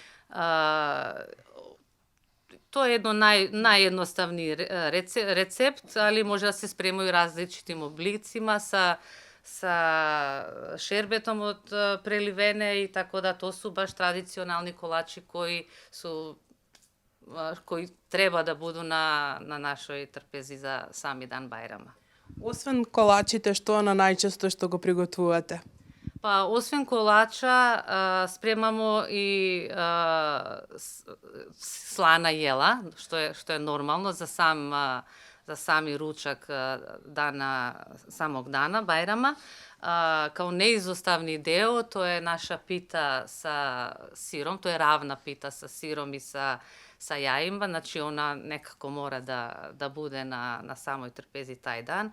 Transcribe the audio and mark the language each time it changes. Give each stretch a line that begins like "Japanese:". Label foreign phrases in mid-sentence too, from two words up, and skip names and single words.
Serbian: To je jedno najjednostavniji recept, ali može da se spremaju različitim oblicima sa šerbetom od prelivene, i tako da to su baš tradicionalni kolači koji treba da budu na našoj trpezi za sami dan Bajrama.
Macedonian: Освен колачите, што на најчесто што го приготвувате?
Serbian: Pa, osvim kolača spremamo i slana jela, što je normalno za sami ručak samog dana Bajrama. Kao neizostavni deo, to je naša pita sa sirom, to je ravna pita sa sirom i sa sa jajima, znači ona nekako mora da bude na samoj trpezi taj dan.